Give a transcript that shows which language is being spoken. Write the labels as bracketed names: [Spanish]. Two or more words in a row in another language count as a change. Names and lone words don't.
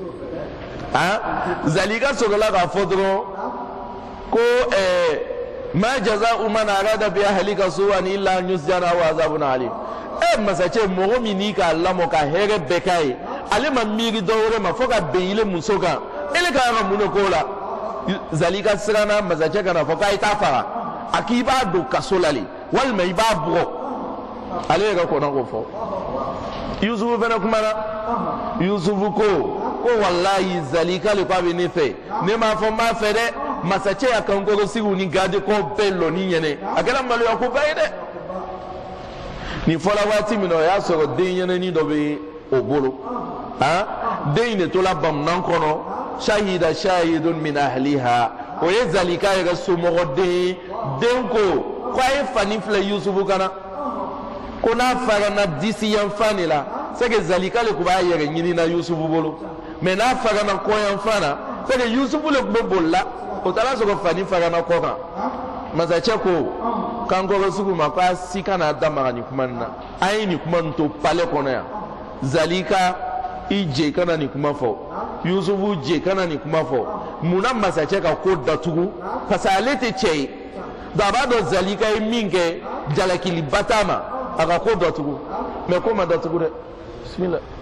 [Bambara] zalika sɔrɔla k'a fɔ dɔrɔn ko [Arabic] ما جزاء من أراد بأهلك سوءا إلا أن يسجن أو عذاب أليم [Bambara] masakɛ mɔgɔ min n'i k'a lamɔ ka hɛrɛ bɛɛ k'a ye ale ma miiri dɔ wɛrɛ ma fo ka bɛn ile muso kan ele ka kan ka mun de k'o la zalika siranna masakɛ kana fɔ k'a ye taa faga a k'i b'a don kaso la le walima i b'a bugɔ ale yɛrɛ kɔnna k'o fɔ Yusufu fana kumana Yusufu ko wallahi zalika le ko a bɛ ne fɛ ne m'a fɔ n b'a fɛ dɛ masakɛ y'a kan kɔrɔsigiw ni gardekɔw bɛɛ lɔ ni ɲɛnɛ a kɛra maloya ko ba ye dɛ nin fɔla waati min na o y'a sɔrɔ den ɲɛnɛnin dɔ bɛ o bolo den in de tola bamunan kɔnɔ [Arabic] شهد شاهد من أهلها [Bambara] o ye zalika yɛrɛ somɔgɔ den ko k'a ye fani filɛ Yusufu kana ko n'a fara na disi yan fan de la [French] c'est que [Bambara] zalika le tun b'a yɛrɛ ɲini na Yusufu bolo mais n'a fara na kɔyan fan na [French] c'est que [Bambara] Yusufu le tun bɛ boli la o taara sɔrɔ fani fara na kɔ kan masakɛ ko k'an kɔrɔsigiw ma k'a si kana da maga nin kuma nin na an ye nin kuma nin to palais kɔnɔ yan zalika i jɛ kana nin kuma fɔ Yusufu jɛ kana nin kuma fɔ munna masakɛ ka ko datugu [French] parce que [Bambara] ale tɛ cɛ ye donc a b'a dɔn zalika ye min kɛ jalakiliba t'a ma a ka ko datugu mais ko ma datugu dɛ bismillah